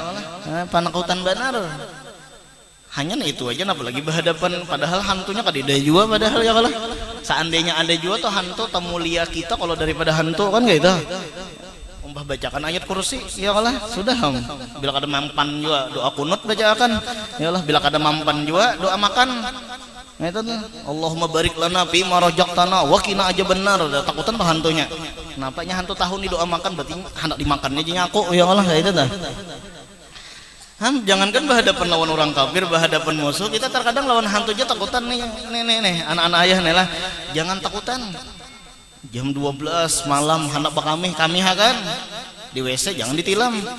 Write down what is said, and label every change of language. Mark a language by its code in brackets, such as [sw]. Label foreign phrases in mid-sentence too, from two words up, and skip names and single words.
[bjn] Panakutan benar hanya itu aja, apalagi berhadapan padahal hantunya kadida juga padahal ya kalau seandainya ada juga tuh hantu tamulia kita kalau daripada hantu kan gitu. Umpah bacakan ayat kursi ya Allah sudah bila kada mampan juga doa kunut bacakan ya Allah, bila kada mampan juga doa makan. [ar] Nah itu tuh اللهم بارك لنا فيما رزقتنا وقنا aja benar. [bjn] Takutan tuh hantunya. Kenapanya hantu tahun di doa makan berarti hendak dimakannya aja nyaku ya Allah itu tuh. Jangankan berhadapan lawan orang kafir, berhadapan musuh kita terkadang lawan hantu aja takutan nih anak-anak ayah nih lah. Jangan takutan. Jam 12 malam hendak kami kan di WC jangan ditilam.